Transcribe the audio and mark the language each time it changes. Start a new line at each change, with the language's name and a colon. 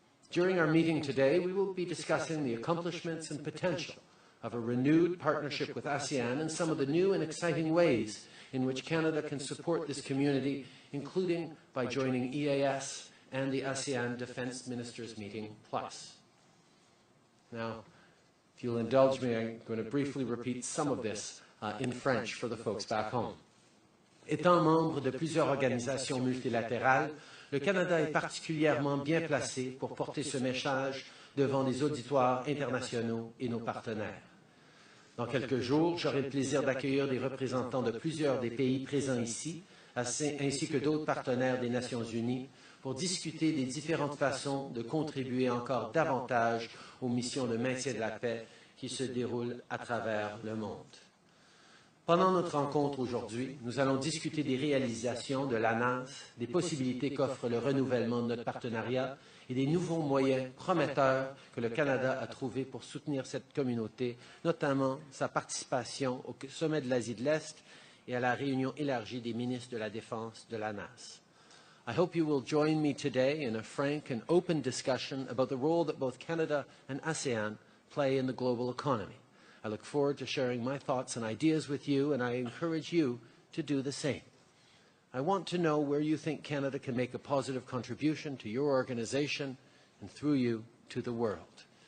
English: During our meeting today, we will be discussing the accomplishments and potential of a renewed partnership with ASEAN and some of the new and exciting ways in which Canada can support this community, including by joining EAS and the ASEAN Defence Ministers Meeting Plus. Now, if you'll indulge me, I'm going to briefly repeat some of this in French for the folks back home.
French: Étant membre de plusieurs organisations multilatérales, le Canada est particulièrement bien placé pour porter ce message devant les auditoires internationaux et nos partenaires. Dans quelques jours, j'aurai le plaisir d'accueillir des représentants de plusieurs des pays présents ici, ainsi que d'autres partenaires des Nations Unies, pour discuter des différentes façons de contribuer encore davantage aux missions de maintien de la paix qui se déroulent à travers le monde. Pendant notre rencontre aujourd'hui, nous allons discuter des réalisations de l'ANAS, des possibilités qu'offre le renouvellement de notre partenariat et des nouveaux moyens prometteurs que le Canada a trouvés pour soutenir cette communauté, notamment sa participation au sommet de l'Asie de l'Est et à la réunion élargie des ministres de la Défense de l'ANAS.
English: I hope you will join me today in a frank and open discussion about the role that both Canada and ASEAN play in the global economy. I look forward to sharing my thoughts and ideas with you, and I encourage you to do the same. I want to know where you think Canada can make a positive contribution to your organization and through you to the world.